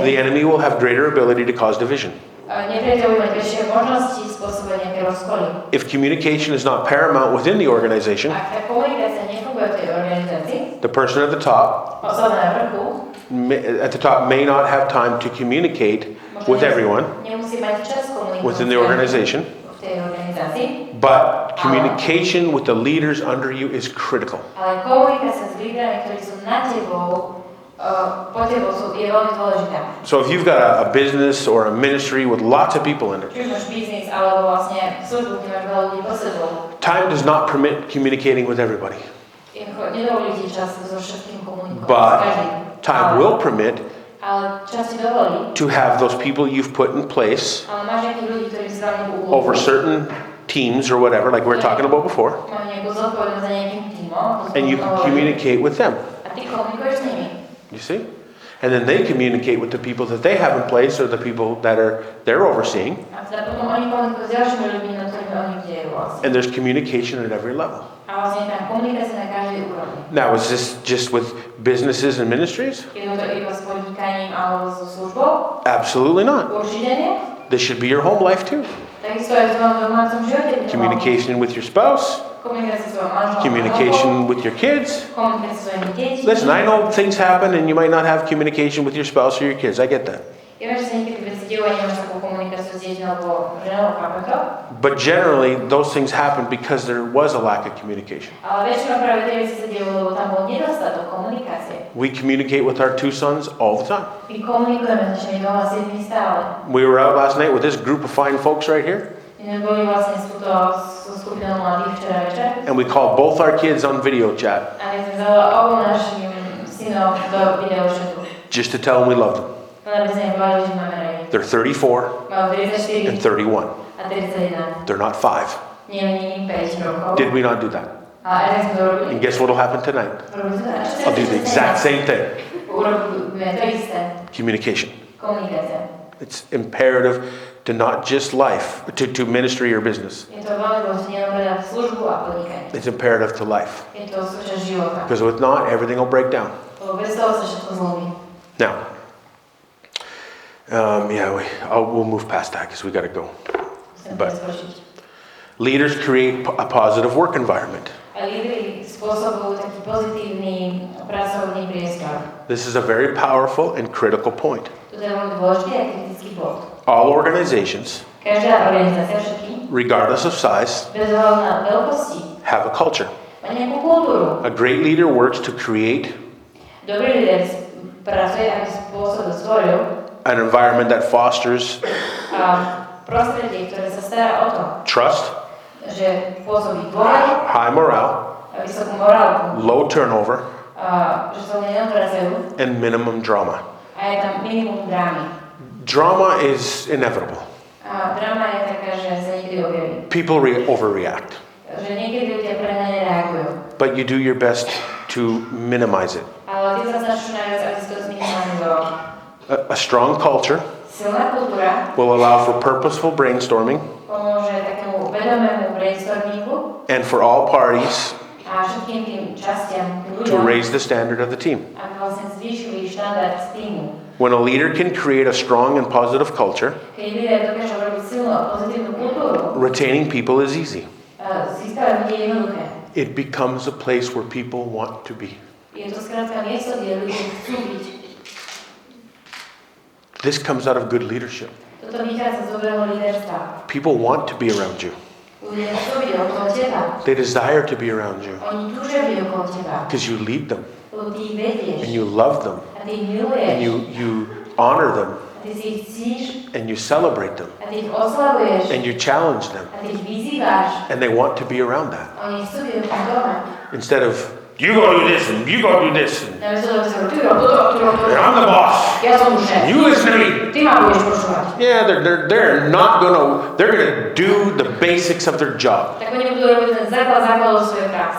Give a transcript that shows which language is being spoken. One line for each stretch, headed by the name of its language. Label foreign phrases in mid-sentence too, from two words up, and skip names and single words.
English: the enemy will have greater ability to cause division.
Slovak: nepriateľ bude mať väčšie možnosti spôsobovať nejaké rozkoly.
English: If communication is not paramount within the organization,
Slovak: Ak tá komunikácia nefunguje v tej organizácii,
English: the person at the
Slovak: osoba na vrchu
English: may not have time to communicate with everyone
Slovak: nemusí mať čas komunikovať
English: within the organization,
Slovak: v tej organizácii,
English: but communication with the leaders under you is critical.
Slovak: ale komunikácia s lídrami, ktorí sú nad tebou, po tebou je veľmi dôležitá.
English: So if you've got a business or a ministry with lots of people in it,
Slovak: Či už máš biznis, alebo vlastne službu, kde máš veľa ľudí po sebou,
English: time does not permit communicating with everybody,
Slovak: nedovolí ti čas so všetkým komunikovať,
English: But
Slovak: s každým.
English: time will permit
Slovak: Ale čas ti dovolí,
English: to have those people you've put in place
Slovak: ale máš nejakých ľudí, ktorí si dali nejakú úlohu.
English: over certain teams or whatever, like we were talking about before,
Slovak: Majú nejakú zodpovednosť za nejakým tímom,
English: and you can communicate with them.
Slovak: a ty komunikuješ s nimi.
English: You see? And then they communicate with the people that they have in place or the people that they're overseeing.
Slovak: A teda potom oni komunikujú s ďalšími ľuďmi, na ktorými oni vdejú vlastne.
English: And there's communication at every level.
Slovak: A vlastne je tam komunikácia na každej úrovni.
English: Now, is this just with businesses and ministries?
Slovak: Keď je to iba s podnikaním alebo so službou?
English: Absolutely not.
Slovak: Určite nie.
English: This should be your home life too.
Slovak: Takisto aj v tvojom domácom živote.
English: Communication with your spouse,
Slovak: Komunikácia s tvojom manželom.
English: communication with your kids.
Slovak: Komunikácia s tvojimi deťmi.
English: Listen, I know things happen and you might not have communication with your spouse or your kids. I get that.
Slovak: Ja viem, že sa niekedy veci dejú a nemáš takú komunikáciu s deťmi alebo ženou, chápem to?
English: But generally, those things happen because there was a lack of communication.
Slovak: Ale väčšinou práve tie veci sa dejú, lebo tam bol nedostatok komunikácie.
English: We communicate with our two sons all the time.
Slovak: My komunikujeme s našimi dvoma synmi stále.
English: We were out last night with this group of fine folks right here,
Slovak: My sme boli vlastne so skupinou mladých včera večer.
English: and we called both our kids on video chat
Slovak: A my sme zavolali obo našim synom do videošetu.
English: just to tell them we loved them.
Slovak: Len aby sme im povedali, že máme radi.
English: They're 34
Slovak: Majú 34
English: and 31.
Slovak: a 31.
English: They're not 5.
Slovak: Nie je 5 rokov.
English: Did we not do that?
Slovak: Ale aj tak sme to robili.
English: And guess what will happen tonight?
Slovak: Robili sme to.
English: I'll do the exact same thing.
Slovak: Urobíme to isté.
English: Communication.
Slovak: Komunikácia.
English: It's imperative to not just life, to ministry or business.
Slovak: Je to veľmi dôležité, nielen pre službu a podnikanie.
English: It's imperative to life.
Slovak: Je to súčasť života.
English: Because with not, everything will break down.
Slovak: Lebo bez toho sa všetko zlomí.
English: Now, we'll move past that because we got to go.
Slovak: Musím
English: But-
Slovak: preskočiť.
English: Leaders create a positive work environment.
Slovak: A lídri spôsobujú taký pozitívny pracovný priestor.
English: This is a very powerful and critical point.
Slovak: To je veľmi dôležitý a kritický bod.
English: All organizations,
Slovak: Každá organizácia, všetky,
English: regardless of size,
Slovak: bez ohľadu na veľkosti,
English: have a culture.
Slovak: má nejakú kultúru.
English: A great leader works to create
Slovak: Dobrý líder pracuje, aby stvoril
English: an environment that fosters
Slovak: prostredie, ktoré sa stará o to,
English: trust,
Slovak: že pôsobí dôveru,
English: high morale,
Slovak: vysokú morálku,
English: low turnover,
Slovak: že sa neodrazujú
English: and minimum drama.
Slovak: a je tam minimum drámy.
English: Drama is inevitable.
Slovak: A dráma je taká, že sa niekedy objaví.
English: People overreact.
Slovak: Že niekedy ľudia prehnane reagujú.
English: But you do your best to to minimize it.
Slovak: Ale ty sa snažíš najviac, aby si to zminimalizoval.
English: A strong culture
Slovak: Silná kultúra
English: will allow for purposeful brainstorming
Slovak: pomôže takému vedomému brainstormingu
English: and for all parties
Slovak: a všetkým tým častiam, tým
English: to
Slovak: ľuďom,
English: raise the standard of the team.
Slovak: aby vlastne zvýšili štandard z týmu.
English: When a leader can create a strong and positive culture,
Slovak: Keď líder dokáže robiť silnú a pozitívnu kultúru,
English: retaining people is easy.
Slovak: získavať ľudí je jednoduché.
English: It becomes a place where people want to be.
Slovak: Je to skrátka miesto, kde ľudia chcú byť.
English: This comes out of good leadership.
Slovak: Toto vychádza z dobrého líderstva.
English: People want to be around you.
Slovak: Ľudia chcú byť okolo teba.
English: They desire to be around you
Slovak: Oni túžia byť okolo teba.
English: because you lead them
Slovak: Lebo ty ich vedieš.
English: and you love them
Slovak: A ty ich miluješ.
English: and you honor them
Slovak: A ty si ich cíš.
English: and you celebrate them
Slovak: A ty ich oslavuješ.
English: and you challenge them
Slovak: A ty ich vyzývaš.
English: and they want to be around that.
Slovak: A oni chcú byť v tom dome.
English: Instead of, you go do this and you go do this and
Slovak: Namiesto toho, že sa ty rob toto, ty rob toto.
English: I'm the boss.
Slovak: Ja som šéf.
English: You listen to me.
Slovak: Ty ma budeš počúvať.
English: Yeah, they're gonna do the basics of their job
Slovak: Tak oni budú robiť ten základov svojej práce.